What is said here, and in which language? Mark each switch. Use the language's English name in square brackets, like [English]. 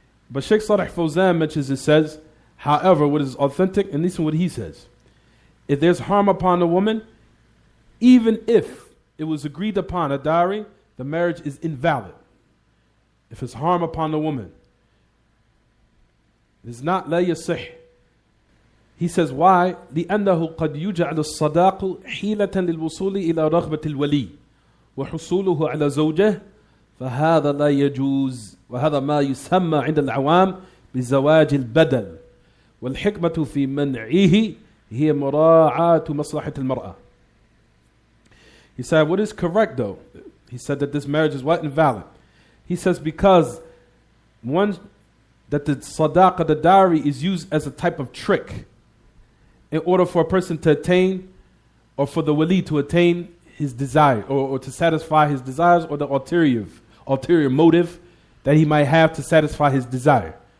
[English] But Sheikh Salih Fawzan mentions, it says, however, what is authentic, and this is what he says. If there's harm upon a woman, even if it was agreed upon a dowry, the marriage is invalid. If it's harm upon the woman, it is not [Arabic] لا يصح. [English] He says, why? [Arabic] لأنه قد يجعل الصداق حيلة للوصول إلى رغبة الولي وحصوله على زوجه فهذا لا يجوز وهذا ما يسمى عند العوام بزواج البدل والحكمة في منعه هي مراعاة مصلحة المرأة. [English] He said, what is correct though? He said that this marriage is what? Invalid. He says because one that the sadaqah, the dowry, is used as a type of trick in order for a person to attain, or for the wali to attain his desire, or to satisfy his desires, or the ulterior motive that he might have to satisfy his desire.